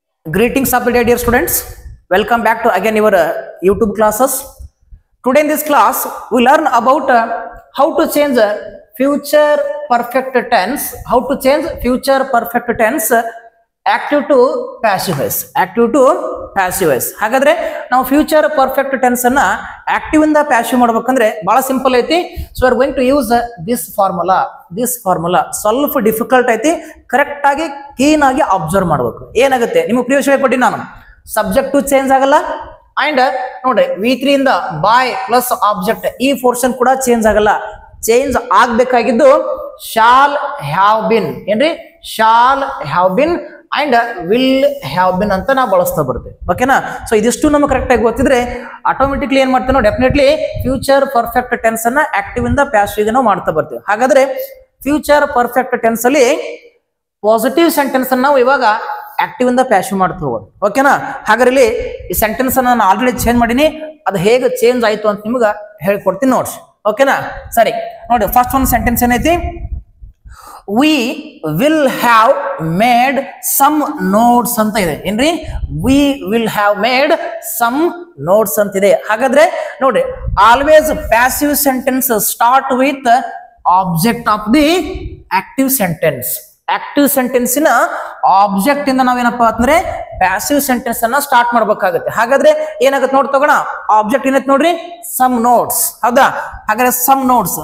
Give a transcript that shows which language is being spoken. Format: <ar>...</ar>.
<en>Greetings of the day, dear students. Welcome back to again your YouTube classes. Today in this class, we learn about how to change future perfect tense. How to change future perfect tense active to passive voice. Active to passive voice.</en> <kn>ಹಾಗಾದ್ರೆ ನಾವು future perfect tense ಅನ್ನ active ಇಂದ passive ಮಾಡಬೇಕಂದ್ರೆ ಬಹಳ simple ಐತಿ.</kn> <en>so are going to use this formula</en> <kn>ಸ್ವಲ್ಪ difficult ಐತಿ. Correct ಆಗಿ ಕ್ಲೀನ್ ಆಗಿ ಅಬ್ಸರ್ವ್ ಮಾಡಬೇಕು. ಏನಾಗುತ್ತೆ ನಿಮಗೆ ಪ್ರಿವಿಯಸ್ ಕೊಟ್ಟಿ ನಾನು ಸಬ್ಜೆಕ್ಟ್ ಚೇಂಜ್ ಆಗಲ್ಲ ಅಂಡ್ ನೋಡ್ರಿ V3 ಇಂದ ಬಾಯ್ ಪ್ಲಸ್ ಆಬ್ಜೆಕ್ಟ್ ಈ ಪೋರ್ಷನ್ ಕೂಡ ಚೇಂಜ್ ಆಗಲ್ಲ. ಚೇಂಜ್ ಆಗ್ಬೇಕಾಗಿದ್ದು ಶಾಲ್ ಹ್ಯಾವ್ ಬಿನ್ ಏನ್ರಿ shall have been and will have been ಅಂತ ನಾವು ಬಳಸ್ತಾ ಬರ್ತೇವೆ. ಓಕೆನಾ? ಸೊ ಇದಿಷ್ಟು ನಮ್ಗೆ ಕರೆಕ್ಟ್ ಆಗಿ ಗೊತ್ತಿದ್ರೆ ಆಟೋಮೆಟಿಕ್ಲಿ ಏನ್ ಮಾಡ್ತೇವೆ ನಾವು ಡೆಫಿನೆಟ್ಲಿ ಫ್ಯೂಚರ್ ಪರ್ಫೆಕ್ಟ್ ಟೆನ್ಸ್ ಅನ್ನ ಆಕ್ಟಿವ್ ಇಂದ ಪ್ಯಾಸಿವ್ ನಾವು ಮಾಡ್ತಾ ಬರ್ತೀವಿ. ಹಾಗಾದ್ರೆ ಫ್ಯೂಚರ್ ಪರ್ಫೆಕ್ಟ್ ಟೆನ್ಸ್ ಅಲ್ಲಿ ಪಾಸಿಟಿವ್ ಸೆಂಟೆನ್ಸ್ ಅನ್ನ ನಾವು ಇವಾಗ ಆಕ್ಟಿವ್ ಇಂದ ಪ್ಯಾಸಿವ್ ಮಾಡ್ತಾ ಹೋಗೋಣ. ಓಕೆನಾ? ಹಾಗಾದ್ರೆ ಇಲ್ಲಿ ಈ ಸೆಂಟೆನ್ಸ್ ಅನ್ನ ನಾನು ಆಲ್ರೆಡಿ ಚೇಂಜ್ ಮಾಡೀನಿ. ಅದು ಹೇಗೆ ಚೇಂಜ್ ಆಯ್ತು ಅಂತ ನಿಮ್ಗೆ ಹೇಳ್ಕೊಡ್ತೀನಿ ನೋಡ್ರಿ. ಓಕೆನಾ? ಸರಿ ನೋಡಿ, ಫಸ್ಟ್ ಒಂದು ಸೆಂಟೆನ್ಸ್ ಏನೈತಿ,</kn> <en>we will have made some notes</en> <kn>ಅಂತ ಇದೆ. ಏನ್ರಿ</kn> <en>we will have made some notes</en> <kn>ಅಂತ ಇದೆ. ಹಾಗಾದ್ರೆ ನೋಡಿ,</kn> <en>Always passive sentence start with object of the active sentence.</en> <kn>Active ಸೆಂಟೆನ್ಸಿನ object ಇಂದ ನಾವೇನಪ್ಪಾ ಅಂತಂದ್ರೆ ಪ್ಯಾಸಿವ್ ಸೆಂಟೆನ್ಸ್ ಅನ್ನ ಸ್ಟಾರ್ಟ್ ಮಾಡ್ಬೇಕಾಗುತ್ತೆ. ಹಾಗಾದ್ರೆ ಏನಾಗುತ್ತೆ ನೋಡಿ ತಗೋಣ. ಆಬ್ಜೆಕ್ಟ್ ಏನೈತೆ ನೋಡ್ರಿ, ಸಮ್ ನೋಟ್ಸ್. ಹೌದಾ? ಹಾಗಾದ್ರೆ ಸಮ್ ನೋಟ್ಸ್.</kn>